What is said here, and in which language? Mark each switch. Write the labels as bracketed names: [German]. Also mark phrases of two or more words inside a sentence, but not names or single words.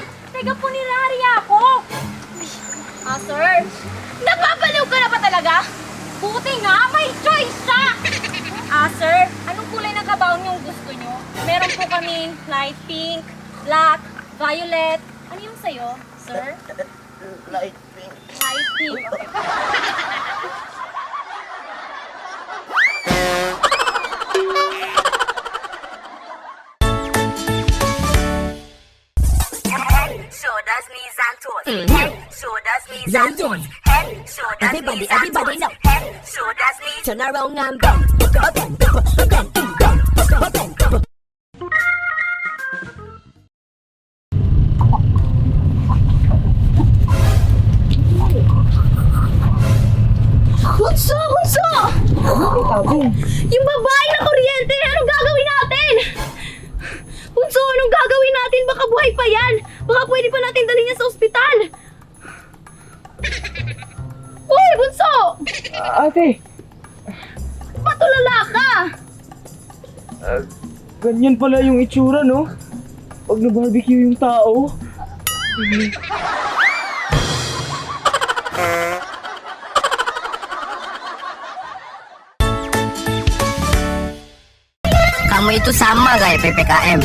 [Filipino] Teka, punirari ako. Sir? Napapaliw ka na ba talaga? Buti nga, may choice siya. Sir, anong kulay ng kabaon yung gusto nyo? Meron po kaming [English] light pink, [Filipino] black, violet. Ano yung sayo, sir? [English] Light pink. Light pink, okay. Shoulders, knees and toes. Head, shoulders, knees and toes. Head, shoulders, knees and toes. Head, shoulders, knees. Turn around and bend. [Filipino] Bunso! Yung babae na kuryente! Anong gagawin natin? Bunso, anong gagawin natin? Baka buhay pa yan! Baka pwede pa natin dalhin niya sa ospital! Uy, Bunso! Ate, Patulala ka! ganyan pala yung itsura, no? Pag na-barbecue yung tao. [Indonesian] Kamu itu sama kayak PPKM.